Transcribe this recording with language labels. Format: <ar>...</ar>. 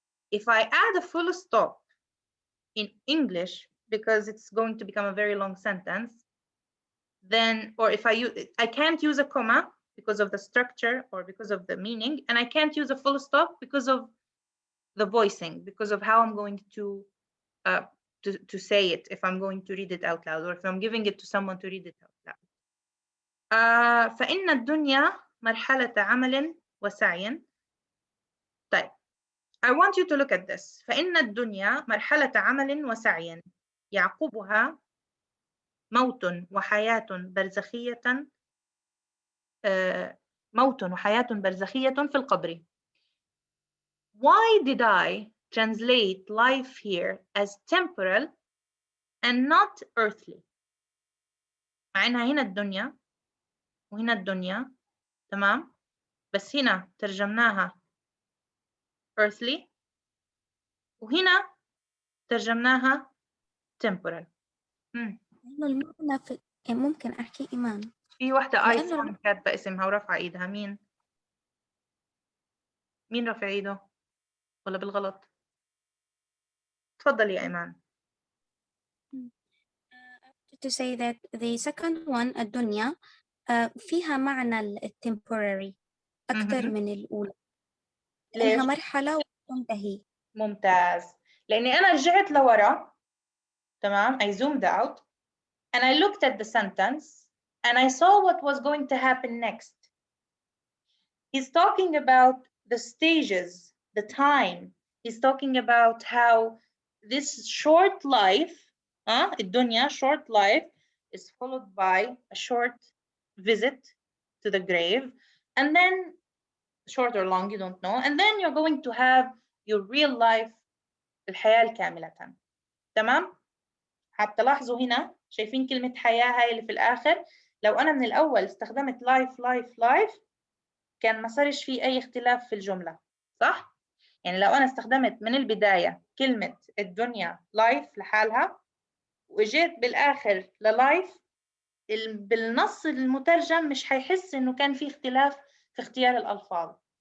<en>If I add a full stop in English, because it's going to become a very long sentence, then, or if I can't use a comma because of the structure or because of the meaning, and I can't use a full stop because of the voicing, because of how I'm going to say it, if I'm going to read it out loud, or if I'm giving it to someone to read it out loud.</en> <ar>فإن الدنيا مرحلة عمل وسعي.</ar> <en>طيب, I want you to look at this.</en> <ar>فإن الدنيا مرحلة عمل وسعي يعقبها موت وحياة برزخية موت وحياة برزخية في القبر.</ar> <en>Why did I translate life here as temporal and not earthly?</en> <ar>مع إنها هنا الدنيا وهنا الدنيا، تمام؟ بس هنا ترجمناها earthly وهنا ترجمناها temporal. لأنه المعنى ممكن أحكي إيمان. في واحدة آيفون كاتبة اسمها ورفع إيدها. مين رفع إيده؟ ولا بالغلط؟ تفضلي يا إيمان.</ar> <en>To say that the second one الدنيا فيها معنى temporary أكثر من الأولى.</en> <ar>لأنها مرحلة وتنتهي. ممتاز.</ar> <en>لأني أنا رجعت لورا، تمام؟ I zoomed out and I looked at the sentence and I saw what was going to happen next. He's talking about the stages, the time. He's talking about how this short life, الدنيا, short life, is followed by a short visit to the grave, and then short or long, you don't know, and then you're going to have your real life, الحياة الكاملة.</en> <ar>تمام؟ هتلاحظوا هنا شايفين كلمة حياة هاي اللي في الآخر. لو أنا من الأول استخدمت life كان ما صارش فيه أي اختلاف في الجملة، صح؟ يعني لو أنا استخدمت من البداية كلمة الدنيا life لحالها وجيت بالآخر للايف، بالنص المترجم مش هيحس إنه كان في اختلاف في اختيار الألفاظ.</ar>